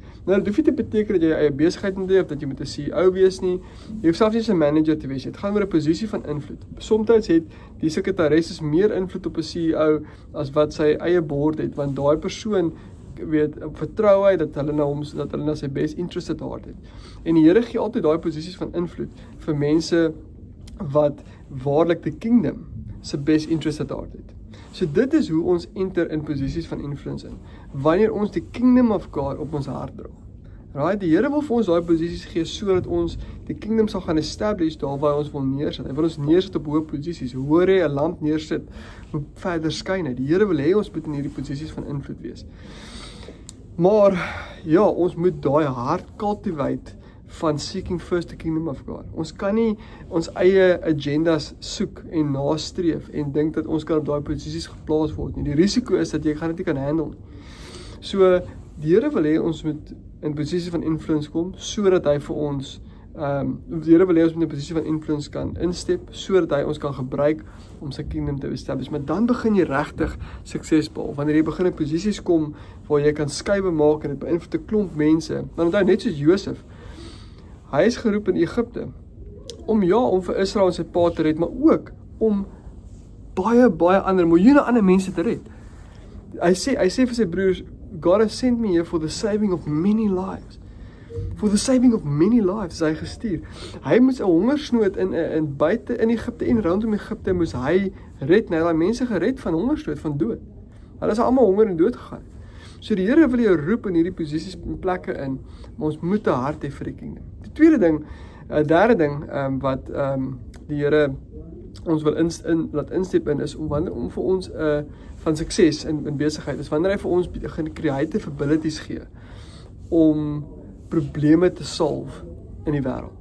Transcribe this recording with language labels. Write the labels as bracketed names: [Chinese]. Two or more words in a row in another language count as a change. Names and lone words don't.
[Afrikaans] Nou, dit hoef nie te beteken dat jy eie besigheid moet hê of dat jy met 'n CEO wees nie. Jy hoef selfs nie 'n manager te wees. Dit gaan oor 'n posisie van invloed. Soms het die sekretaris meer invloed op 'n CEO as wat sy eie board het, want daai persoon vertrou hy dat hulle na sy [English] best interest at heart [Afrikaans] het. En die Here gee altyd daai posisies van invloed vir mense wat waarlik die kingdom se [English] best interest at heart [Afrikaans] het. So dit is hoe ons enter in posisies van influence in, wanneer ons die [English] kingdom of God [Afrikaans] op ons hart dra. Right? Die Here wil vir ons daai posisies gee, sodat ons die kingdom sal gaan establish daar waar ons wil neersit. Hy wil ons neersit op hoë posisies, hoe hy 'n lamp neersit, hoe verder skyn hy. Die Here wil hê ons moet in hierdie posisies van invloed wees. Maar, ja, ons moet daai hart cultivate van [English] seeking first the kingdom of God. [Afrikaans] Ons kan nie ons eie agendas soek en nastreef en dink dat ons kan op daai posisies geplaas word nie. Die risiko is dat jy gaan dit nie kan handle. So, die Here wil hê ons moet in posisie van influence kom, sodat hy vir ons, die Here wil hê ons moet in 'n posisie van influence kan instep, sodat hy ons kan gebruik om sy kingdom te establish. Maar dan begin jy regtig sukses behaal. Wanneer jy begin in posisies kom waar jy kan skuwe maak en dit beïnvloed 'n klomp mense. Dan onthou net soos Josef. Hy is geroep in Egipte om vir Israel en sy pa te red, maar ook om baie ander, miljoene ander mense te red. Hy sê vir sy broers, [English] God has sent me here for the saving of many lives. For the saving of many lives [Afrikaans] is hy gestuur. Hy moes 'n hongersnood in buite in Egipte en rondom Egipte moes hy red, nou hy mense gered van hongersnood, van dood. Hulle is almal honger en dood gegaan. So die Here wil jou roep in hierdie posisies en plekke in, maar ons moet 'n hart hê vir die kingdom. Die derde ding wat die Here ons wil laat instep in is om vir ons van sukses in besigheid is wanneer hy vir ons [English] creative abilities [Afrikaans] gee om probleme te solve in die wêreld.